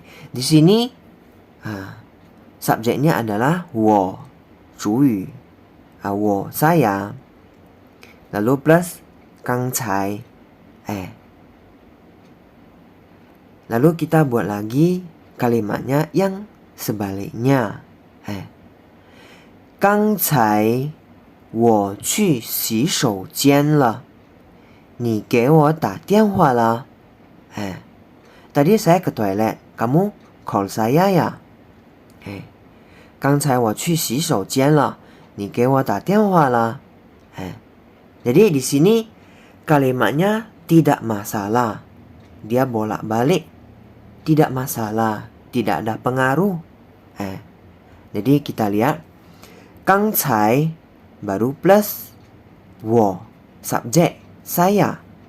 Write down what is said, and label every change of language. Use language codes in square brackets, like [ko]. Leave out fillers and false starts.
[id] Di sini subjeknya adalah 我 主语 我 saya, lalu plus 刚才. Lalu kita buat lagi kalimatnya yang sebaliknya. [zh] 刚才我去洗手间了，你给我打电话了。 [id] Tadi saya ke toilet, kamu call saya ya. [zh] 刚才我去洗手间了，你给我打电话了。 [id] Jadi di sini kalimatnya tidak masalah. Dia bolak-balik. Tidak masalah, tidak ada pengaruh. Jadi kita lihat 刚才 baru plus 我 subjek saya.